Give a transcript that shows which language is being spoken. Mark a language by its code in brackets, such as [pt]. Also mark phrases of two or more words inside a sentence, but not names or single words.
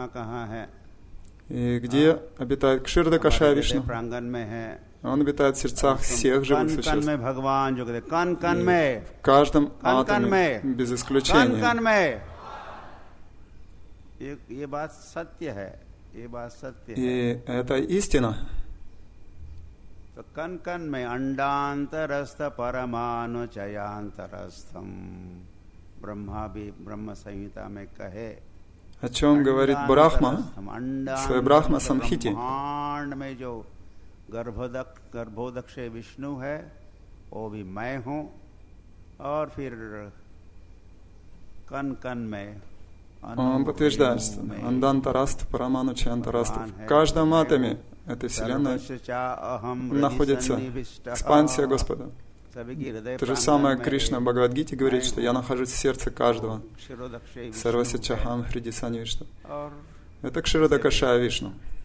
[ru] И где обитает Кширадакашая Вишну? Он обитает в сердцах всех живых существ. И в каждом атоме, без исключения. [hi] ये बात सत्य है। [ru] И это истина. [hi] तो कन कन में [sa] अंडांतरस्थ परमाणु चयांतरस्थम, [hi] ब्रह्मा भी ब्रह्म संहिता में कहे, [ru] О чем говорит Брахма в своей Брахма Самхите. [hi] ब्रह्मांड में जो गर्भोदक्ष विष्णु है वो भी मैं हूँ, और फिर कन कन में [ru] Он подтверждает, что Андантараст, Параману, Чантараст. В каждом атоме этой Вселенной находится экспансия Господа. То же самое Кришна в Бхагавад-гите говорит, что я нахожусь в сердце каждого. [sa] सर्वस्य चाहं हृदि सन्निविष्टो. [ru] Это Кширадакашая Вишну.